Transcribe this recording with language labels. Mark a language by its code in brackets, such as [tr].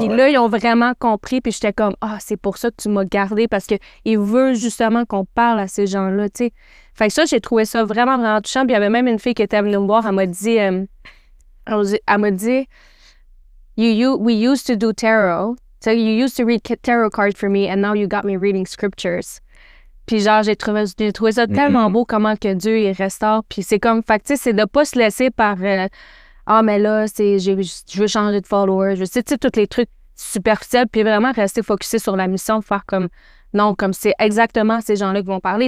[fr] Puis là, ils ont vraiment compris, puis j'étais comme, c'est pour ça que tu m'as gardé, parce qu'il veut justement qu'on parle à ces gens-là, tu sais. Fait que ça, j'ai trouvé ça vraiment, vraiment touchant. Puis il y avait même une fille qui était venue me voir, elle m'a dit, [en] we used to do tarot. So you used to read tarot cards for me and now you got me reading scriptures. [fr] Puis genre, j'ai trouvé ça tellement beau comment que Dieu, il restaure. Puis c'est comme, fait que tu sais, c'est de pas se laisser par, mais là, je veux changer de follower. Tu sais, tous les trucs superficiels. Puis vraiment rester focusé sur la mission, faire comme, non, comme c'est exactement ces gens-là qui vont parler.